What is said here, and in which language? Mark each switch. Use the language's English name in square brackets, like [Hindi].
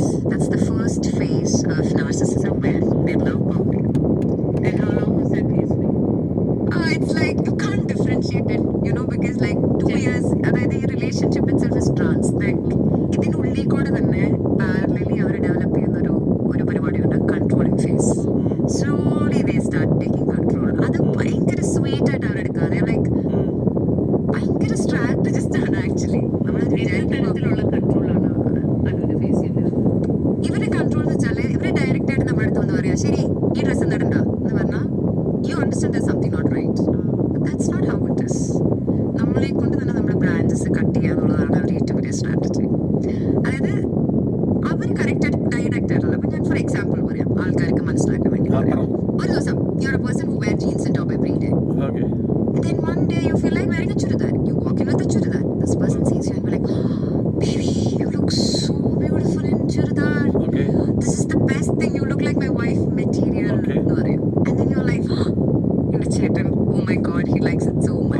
[English] That's the first phase of narcissism where they love bombing. And how long was that phase for you? It's like you can't differentiate it, because like 2 years, [Malayalam] അതായത് ഈ [English] relationship itself is trans. [Malayalam] Like ഇതിനുള്ളിൽ കൂടെ തന്നെ parallelly അവർ develop ചെയ്യുന്ന ഒരു പരിപാടിയുണ്ട്, controlling face. [English] Slowly they start taking control. [Malayalam] അത് ഭയങ്കര സ്വീറ്റ് ആയിട്ട് അവരെടുക്കാതെ ലൈക്ക് ഭയങ്കര സ്ട്രാറ്റജിസ്റ്റ് ആണ് ആക്ച്വലി. നമ്മൾ തരത്തിലുള്ള കൺട്രോളാണ് അനുവിനെ ഫേസ് ചെയ്യുന്നത്. ഇവരെ കൺട്രോൾ എന്ന് വെച്ചാൽ ഇവരെ ഡയറക്റ്റ് ആയിട്ട് നമ്മുടെ അടുത്ത് പറയാ, ശരി ഈ ഡ്രസ്സ് നടണ്ട എന്ന് പറഞ്ഞാൽ [English] You understand that something not right. That's not how it is. [Malayalam] നമ്മളെ കൊണ്ട് തന്നെ നമ്മുടെ ബ്രാഞ്ചസ് കട്ട് ചെയ്യുക എന്നുള്ളതാണ് അവർ ഏറ്റവും വലിയ സ്ട്രാറ്റജി. അതായത് അവർ കറക്റ്റ് ഡയറക്റ്റ് ആയിട്ടുള്ള. അപ്പൊ ഞാൻ ഫോർ എക്സാമ്പിൾ പറയാം, ആൾക്കാർക്ക് മനസ്സിലാക്കാൻ വേണ്ടി പറയാം. ഒരു ദിവസം [English] You are a person who wear jeans and top every day. Then one day you feel like wearing a churidar. You walk in with a churidar. This person sees you and be like, oh, baby, you look so beautiful in churidar. Okay. This is the best thing. You look like my wife material. Okay. And then you're like, Chetan, oh my God, he likes it so much.